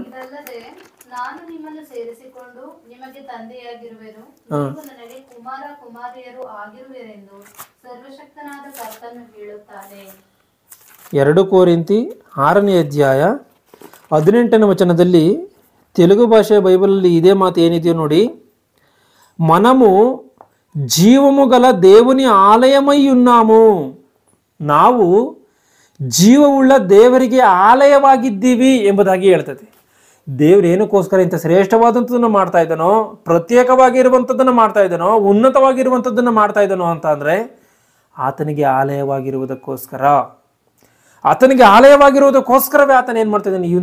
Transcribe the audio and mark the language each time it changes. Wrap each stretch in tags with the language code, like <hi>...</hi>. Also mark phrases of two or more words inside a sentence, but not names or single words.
<kn>ನಾನು ನಿಮ್ಮನ್ನು ಸೇರಿಸಿಕೊಂಡು ನಿಮಗೆ ತಂದೆಯಾಗಿರುವೆನು, ನೀವು ನನಗೆ ಕುಮಾರ ಕುಮಾರಿಯರು ಆಗಿರುವಿರೆಂದು ಸರ್ವಶಕ್ತನಾದ ಕರ್ತನು ಹೇಳುತ್ತಾನೆ. 2 ಕೊರಿಂಥಿ 6ನೇ ಅಧ್ಯಾಯ 18ನೇ ವಚನದಲ್ಲಿ</kn> <te>తెలుగు భాష బైబిల్లో ఇదే మాట</te> <kn>ఏనిదెయో ನೋಡಿ.</kn> <te>మనము జీవము గల దేవుని ఆలయమై ఉన్నాము.</te> <kn>ನಾವು ಜೀವವುಳ್ಳ ದೇವರಿಗೆ ಆಲಯವಾಗಿದ್ದೀವಿ ಎಂಬುದಾಗಿ ಹೇಳ್ತದೆ. ದೇವರು ಏನಕ್ಕೋಸ್ಕರ ಇಂಥ ಶ್ರೇಷ್ಠವಾದಂಥದ್ದನ್ನು ಮಾಡ್ತಾ ಇದ್ದಾನೋ, ಪ್ರತ್ಯೇಕವಾಗಿರುವಂಥದ್ದನ್ನು ಮಾಡ್ತಾ ಇದ್ದಾನೋ, ಉನ್ನತವಾಗಿರುವಂಥದ್ದನ್ನು ಮಾಡ್ತಾ ಇದ್ದಾನೋ ಅಂತ ಅಂದರೆ ಆತನಿಗೆ ಆಲಯವಾಗಿರುವುದಕ್ಕೋಸ್ಕರ, ಆತನಿಗೆ ಆಲಯವಾಗಿರುವುದಕ್ಕೋಸ್ಕರವೇ ಆತನ ಏನು ಮಾಡ್ತಾ ಇದ್ದಾನೆ?</kn>